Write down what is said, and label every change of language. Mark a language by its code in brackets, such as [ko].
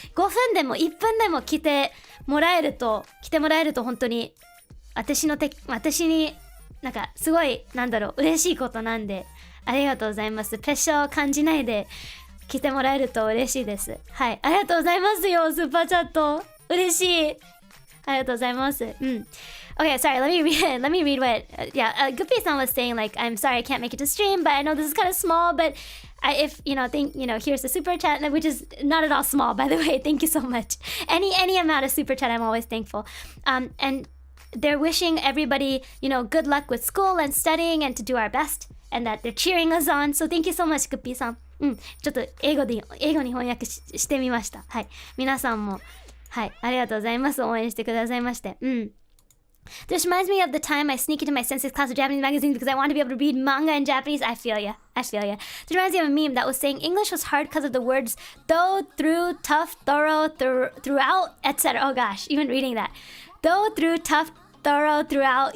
[ja] 5分でも1分でも来てもらえると本当に私になんかすごい嬉しいことなんで、ありがとうございます。プレッシャーを感じないで来てもらえると嬉しいです。はい、ありがとうございますよ、スーパーチャット嬉しい。ありがとうございます。 [en] Okay, sorry, let me read what, Guppy-san was saying, like, I'm sorry I can't make it to stream, but I know this is kind of small, but here's the super chat, which is not at all small, by the way, thank you so much. Any amount of super chat, I'm always thankful. And they're wishing everybody, good luck with school and studying and to do our best, and that they're cheering us on, so thank you so much, Guppy-san. [ja] ちょっと英語に翻訳してみました。はい。皆さんも、はい、ありがとうございます。応援してくださいまして。 [en] This reminds me of the time I sneak into my sensei's class of Japanese magazines because I wanted to be able to read manga in Japanese. I feel ya. This reminds me of a meme that was saying English was hard because of the words though, through, tough, thorough, throughout, etc. Oh gosh, even reading that. Though, through, tough, thorough, throughout.